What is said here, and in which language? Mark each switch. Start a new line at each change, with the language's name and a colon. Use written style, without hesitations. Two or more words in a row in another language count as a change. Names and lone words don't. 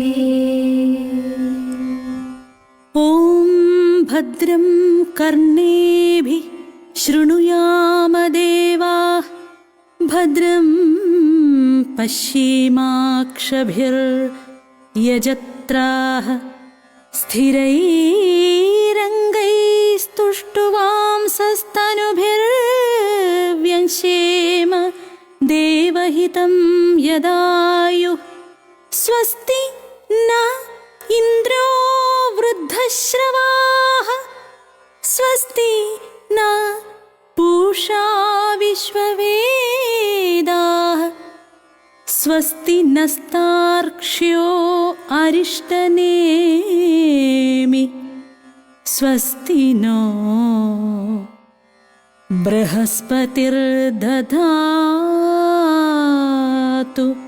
Sanskrit: ഓം ഭദ്രം കർണേഭിഃ ശൃണുയാമ ദേവാഃ ഭദ്രം പശ്യേമാക്ഷഭിർയജത്രാः സ്ഥിരൈരംഗൈസ്തുഷ്ടവാംസस्तनुभिर्व्यंशेम देवहितं यदायुः. स्वस्ति न इन्द्रो वृद्धश्रवाः स्वस्ति न पूषा विश्ववेदाः स्वस्ति नस्तार्क्ष्यो अरिष्टनेमि स्वस्ति नो बृहस्पतिर्दधातु.